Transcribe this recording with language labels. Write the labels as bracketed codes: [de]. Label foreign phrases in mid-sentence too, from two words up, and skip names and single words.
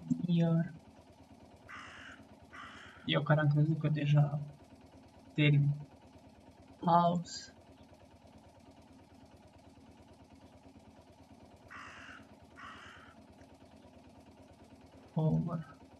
[en] near. [ro] Eu care am crezut că deja termin. [en] House. Over.